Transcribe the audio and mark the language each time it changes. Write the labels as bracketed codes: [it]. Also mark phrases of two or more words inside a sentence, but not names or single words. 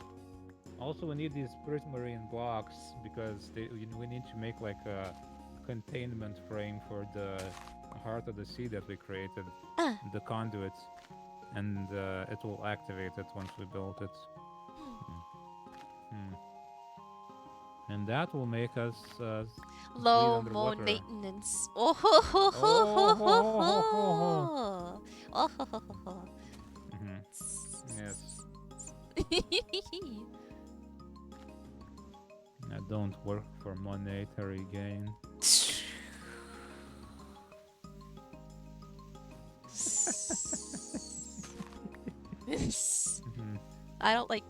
[en] Also, we need these prismarine blocks because we need to make like a containment frame for the heart of the sea that we created, the conduits, and it will activate it once we build it. And that will make us Low more underwater. maintenance. Oh ho ho ho ho ho ho. Oh ho ho ho ho. Yes. I don't work for monetary gain. I don't like.